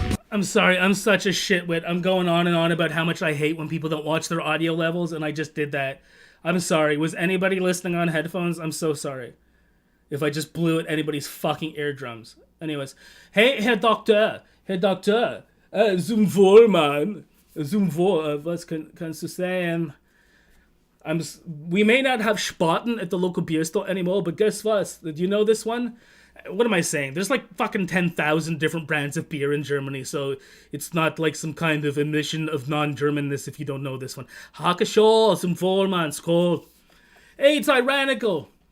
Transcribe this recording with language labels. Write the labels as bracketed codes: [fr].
[en] I'm sorry, I'm such a shitwit. I'm going on and on about how much I hate when people don't watch their audio levels, and I just did that. I'm sorry. Was anybody listening on headphones? I'm so sorry if I just blew at anybody's fucking eardrums. Anyways, hey, Herr Doktor, [de] zum Wohl, Mann. Zum Wohl, was kannst du sagen? [en] We may not have Spaten at the local beer store anymore, but guess what? Do you know this one? What am I saying? There's like fucking 10,000 different brands of beer in Germany, so it's not like some kind of admission of non-Germanness if you don't know this one. Hackeshaw, [de] zum Wohl, [en] man, skål. Hey, tyrannical.